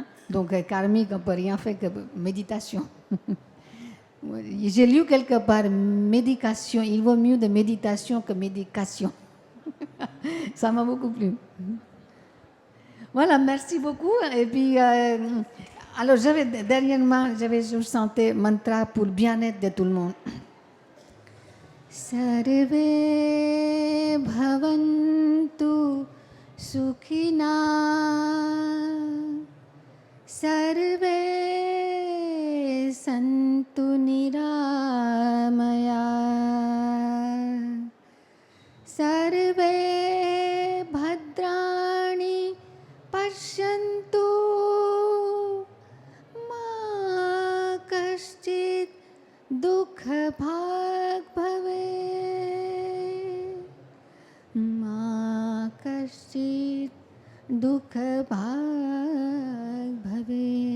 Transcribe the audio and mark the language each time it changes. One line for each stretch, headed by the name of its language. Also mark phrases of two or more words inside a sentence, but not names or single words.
French: Donc, karmique, on ne peut rien faire que méditation. J'ai lu quelque part, médication, il vaut mieux de méditation que médication. Ça m'a beaucoup plu. Voilà, merci beaucoup. Et puis, alors, dernièrement, j'avais chanté mantra pour le bien-être de tout le monde.
Sanskrit: Sarve bhavantu sukhina, sarve santu niramaya, sarve bhadrani pashyantu, ma kaschit dukha bhag bhave, ma kaschit dukha bhag bhave.